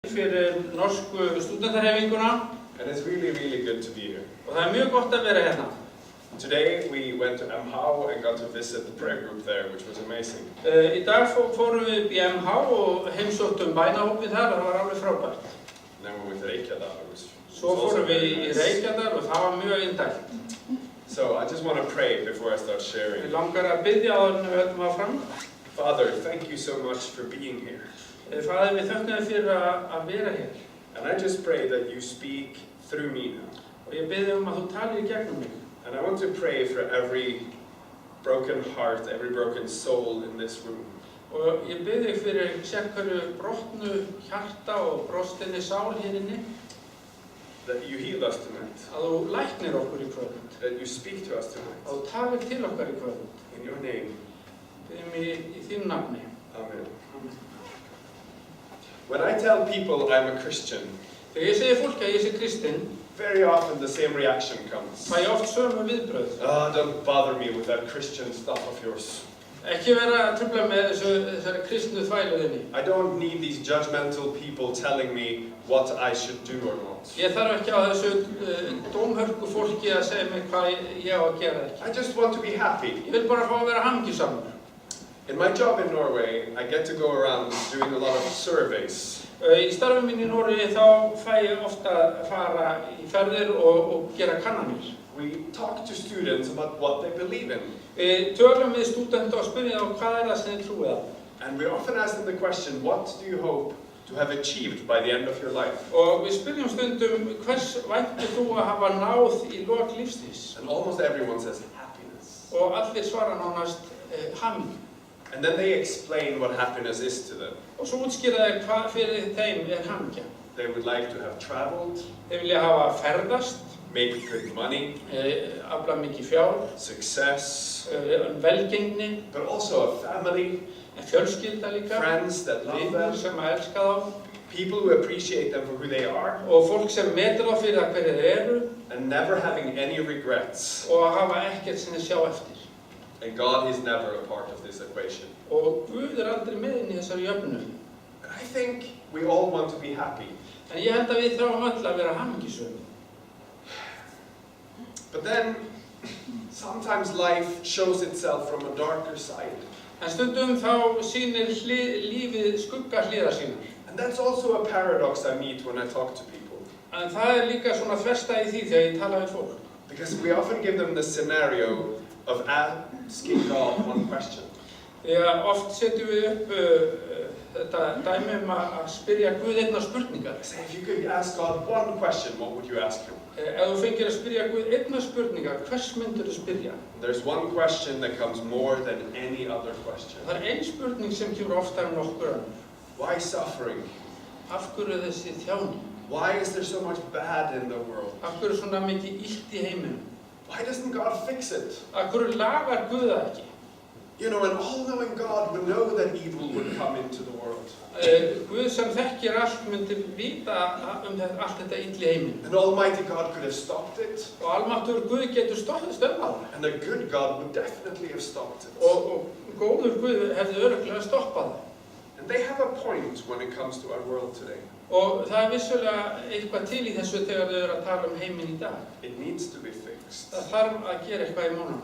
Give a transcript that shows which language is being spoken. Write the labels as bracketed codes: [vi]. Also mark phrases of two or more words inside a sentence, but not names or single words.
[is] Fyrir norsku stúdentahreyfinguna. [en] And it's really good to be here. [is] Og það mjög gott að vera hérna. [en] Today we went to MHOW and got to visit the prayer group there, which was amazing. [is] Í dag fórum við upp í MH og heimsóttum bænahópið þar, það var alveg frábært. [en] And then we went to Reykjadal. [is] Svo fórum við í Reykjadal og það var mjög indælt. [en] So I just want to pray before I start sharing. [is] Við langar að biðja áður en við höldum áfram. [en] Father, thank you so much for being here. [is] Faðir, við þökkum þér fyrir að vera hér. [en] And I just pray that you speak through me now. [is] Og ég biðja að þú talir í gegnum mig. [en] And I want to pray for every broken heart, every broken soul in this room. [is] Og ég biðja fyrir sérhverju brotnu hjarta og brostinni sál hér inni. [en] That you heal us tonight. [is] Að þú læknir okkur í kvöld. [en] That you speak to us tonight. [is] Að þú talir til okkar í kvöld. [en] In your name. [is] Biðjum í þínu nafni. [en] Amen. When I tell people I'm a Christian, [is] Þegar ég segi fólki að ég sé kristinn, [en] very often the same reaction comes. [is] fæ ég oft sömu viðbrögð. [en] Don't bother me with that Christian stuff of yours. [is] Ekki vera að trufla með þessari kristnu þvæluðinni. [en] I don't need these judgmental people telling me what I should do or not. [is] Ég þarf ekki á þessu dómhörku fólki að segja mig hvað ég á að gera ekki. [en] I just want to be happy. [is] Ég vil bara fá að vera hamingjusamur. [en] In my job in Norway, I get to go around doing a lot of surveys. [is] Í starfum mínu í Noregi þá fæ ég ofta að fara í ferðir og gera kannanir. [en] We talk to students about what they believe in. [is] Við tölum við stúdenta og spyrjum þá hvað það sem þið trúið á. [en] And we often ask them the question, what do you hope to have achieved by the end of your life? [is] Og við spyrjum stundum hvers væntir þú að hafa náð í lok lífsins? [en] And almost everyone says happiness. [is] Og allir svara nánast hamingju. [en] And then they explain what happiness is to them. [is] Og svo útskýra þeir hvað fyrir þeim hamingja. [en] They would like to have traveled, [is] Þeir vilja hafa ferðast, [en] make good money, [is] afla mikið fjár, [en] success, [is] velgengni, [en] but also a family, [is] fjölskylda líka, [en] friends that love [is] vinir [en] them, [is] sem að elska þá, [en] people who appreciate them for who they are, [is] og fólk sem metur þá fyrir það hverju þeir eru, [en] and never having any regrets. [is] og að hafa ekkert sem þeir sjá eftir. [en] And God is never a part of this equation. [is] Og Guð aldrei með inn í þessari jöfnu. [en] And I think we all want to be happy. [is] En ég held að við þráum öll að vera hamingjusöm. [en] But then, sometimes life shows itself from a darker side. [is] En stundum þá sýnir lífið skugga hliðar sínar. [en] And that's also a paradox I meet when I talk to people. [is] En það líka svona þverstæða í því þegar ég tala við fólk. [en] Because we often give them the scenario of asking God one question. [is] Já, oft setjum við upp þetta dæmi að spyrja Guð einnar spurningar. [en] Say, if you could ask God one question, what would you ask him? [is] Ef þú fengir að spyrja Guð einnar spurningar, hvers myndir þú spyrja? [en] There's one question that comes more than any other question. [is] Það ein spurning sem kemur oftar en nokkur önnur. [en] Why suffering? [is] Af hverju þessi þjáning? [en] Why is there so much bad in the world? [is] Af hverju svona mikið illt í heiminum? [en] Why doesn't God fix it? [is] Af hverju lagar Guð það ekki? [en] You know, an all-knowing God would know that evil would come into the world. [is] Guð sem þekkir allt myndi vita allt þetta illt í heiminum. [en] An almighty God could have stopped it. [is] Og almáttugur Guð getur stöðvað það. [en] And a good God would definitely have stopped it. [is] Og góður Guð hefði örugglega stoppað það. [en] And they have a point when it comes to our world today. [is] Og það vissulega eitthvað til í þessu þegar þau eru að tala heiminn í dag. [en] It needs to be fixed. [is] Það þarf að gera eitthvað í málunum.